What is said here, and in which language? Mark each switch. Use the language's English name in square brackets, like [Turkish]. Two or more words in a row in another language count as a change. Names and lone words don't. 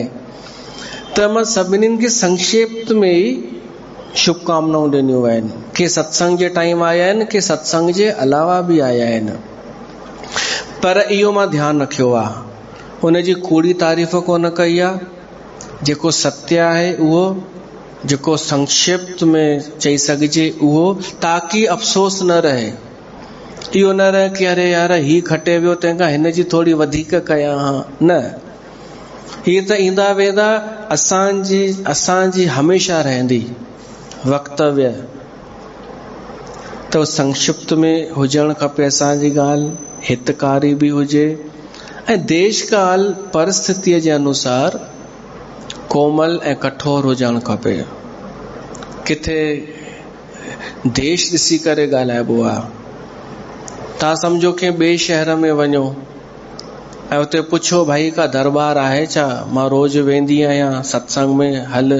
[Sindhi] त मां सभिनीनि खे संक्षेप में ई शुभकामनाऊं ॾिनियूं आहिनि, के सत्संग जे टाइम आया आहिनि, के सत्संग जे अलावा बि आया आहिनि। पर इहो मां ध्यानु रखियो आहे, उनजी कूड़ी तारीफ़ कोन कई आहे, जेको सत्य आहे उहो, जेको संक्षिप्त में चई सघिजे उहो, ताकि अफ़सोस न रहे। इहो न रहे कि अरे यार ही खटे वियो, तंहिंखां हिन जी थोड़ी वधीक कयां हा, न। हीअ त ईंदा वेंदा असांजी हमेशा रहंदी वक्तव्य, तो संक्षिप्त में हुजणु खपे असांजी ॻाल्हि, हितकारी बि हुजे ऐं देश काल परिस्थितीअ जे अनुसार कोमल ऐं कठोर हुजणु खपे। किथे देश ॾिसी करे ॻाल्हाइबो आहे, तव्हां सम्झो कंहिं ॿिए शहर में वञो ऐं उते पुछो भाई का दरबार आहे छा, मां रोज़ वेंदी आहियां सत्संग में, हल।